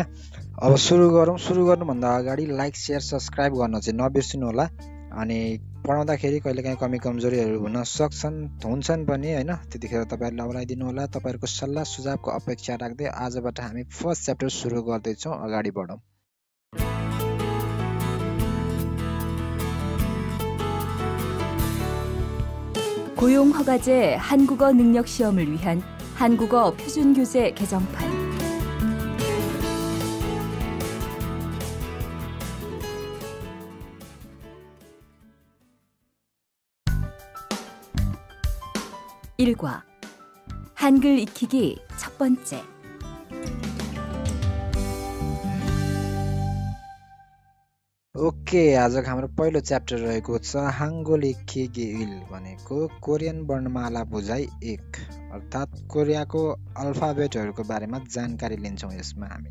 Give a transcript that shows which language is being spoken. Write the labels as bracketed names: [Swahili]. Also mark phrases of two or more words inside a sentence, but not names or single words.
[Nepali] अब सुरु गरौँ। सुरु गर्नुभन्दा अगाडि [English] like, share, subscribe [Nepali] गर्न चाहिँ नबिर्सिनु होला। अनि पढाउँदाखेरि कहिलेकाहीँ कमी कमजोरीहरू हुन्छन् पनि होइन, त्यतिखेर तपाईँहरूले नबनाइदिनु होला। तपाईँहरूको सल्लाह सुझावको अपेक्षा राख्दै आजबाट हामी [English] first chapter [Nepali] सुरु गर्दैछौँ। अगाडि बढौँ। [Korean] 고용허가제 한국어 능력 시험을 위한 한국어 표준교재 개정판. 일과 한글 익히기 첫 번째. [Nepali] ओके, आजको हाम्रो पहिलो च्याप्टर रहेको छ [Korean] 한글 익히기 일 [Nepali] भनेको कोरियन वर्णमाला बुझाइ 1, अर्थात् कोरियाको अल्फाबेटहरूको बारेमा जानकारी लिन्छौँ यसमा हामी।